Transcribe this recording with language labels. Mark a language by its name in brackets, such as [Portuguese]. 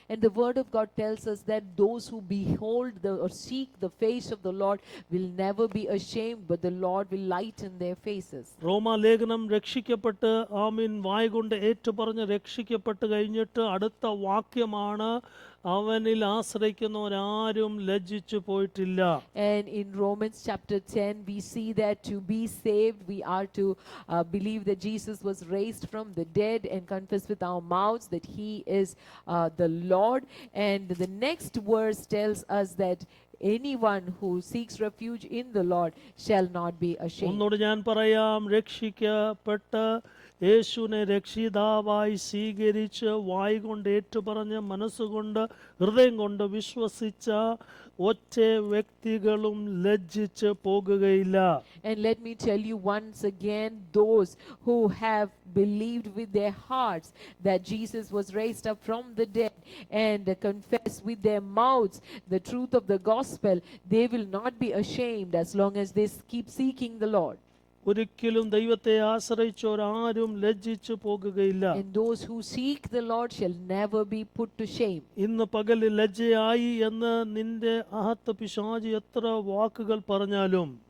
[English] And the word of God tells us that those who behold or seek the face of the Lord will never be ashamed, but the Lord will lighten their faces. [Malayalam] റോമാലേഖനം രക്ഷിക്കപ്പെട്ട് ആമീൻ വായ്കൊണ്ട് ഏറ്റുപറഞ്ഞ് രക്ഷിക്കപ്പെട്ട് കഴിഞ്ഞിട്ട് അടുത്ത വാക്യമാണ്, അവനിൽ ആശ്രയിക്കുന്നവരാരും ലജ്ജിച്ചു പോയിട്ടില്ല. [English] And in Romans chapter 10 we see that to be saved we are to believe that Jesus was raised from the dead and confess with our mouths that he is the Lord. And the next verse tells us that anyone who seeks refuge in the Lord shall not be ashamed. [Malayalam] ഒന്നോട് ഞാൻ പറയാം, രക്ഷിക്കപ്പെട്ട് യേശുവിനെ രക്ഷിതാവായി സ്വീകരിച്ച് വായ്കൊണ്ട് ഏറ്റുപറഞ്ഞ് മനസ്സുകൊണ്ട് ഹൃദയം കൊണ്ട് വിശ്വസിച്ച ഒറ്റ വ്യക്തികളും ലജ്ജിച്ച് പോകുകയില്ല. [English] And let me tell you once again, those who have believed with their hearts that Jesus was raised up from the dead and confess with their mouths the truth of the gospel, they will not be ashamed as long as they keep seeking the Lord. [Malayalam] ഒരിക്കലും ദൈവത്തെ ആശ്രയിച്ചവരാരും ലജ്ജിച്ചു പോകുകയില്ല. [English] And those who seek the Lord shall never be put to shame. [Malayalam] ഇന്ന് പകലിൽ ലജ്ജയായി എന്ന് നിന്റെ അഹത്ത് പിശാചി എത്ര വാക്കുകൾ പറഞ്ഞാലും,